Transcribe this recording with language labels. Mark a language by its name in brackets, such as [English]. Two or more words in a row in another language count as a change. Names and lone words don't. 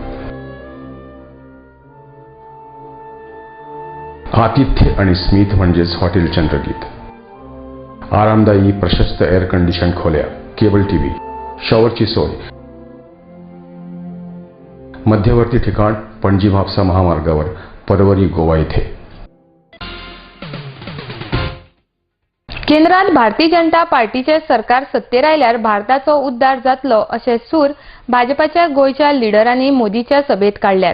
[Marathi] आतिथ्य आणि स्मित म्हणजेच हॉटेल चंद्रगीत. आरामदायी प्रशस्त [English] air condition [Marathi] खोल्या, [English] cable TV, [Marathi] शॉवरची सोय. मध्यवर्ती ठिकाण पणजी म्हापसा महामार्गावर, परवरी, गोवा येथे. [Konkani] केंद्रात भारतीय जनता पार्टीचे सरकार सत्तेर आयल्यार भारताचो उद्धार जातलो अशे सूर भाजपाच्या गोयच्या लिडरांनी मोदीच्या सभेत काढल्यात.